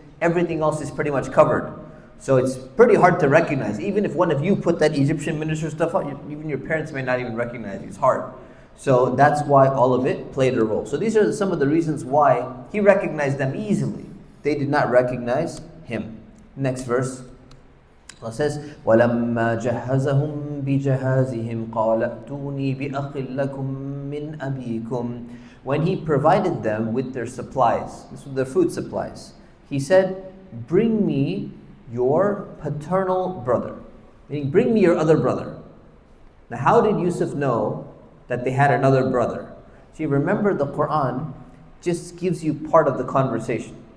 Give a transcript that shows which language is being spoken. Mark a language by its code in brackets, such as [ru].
[en] Everything else is pretty much covered. So it's pretty hard to recognize. Even if one of you put that Egyptian minister stuff on, even your parents may not even recognize you. It's hard. So that's why all of it played a role. So these are some of the reasons why he recognized them easily. They did not recognize him. Next verse. Allah says, [ar] وَلَمَّا جَهَّزَهُمْ بِجَهَازِهِمْ قَالَ ائْتُونِي بِأَخٍ لَكُمْ مِنْ أَبِيكُمْ. [en] When he provided them with their supplies, this was their food supplies, he said, bring me your paternal brother. Meaning, bring me your other brother. Now, how did Yusuf know that they had another brother? See, remember the Quran just gives you part of the conversation.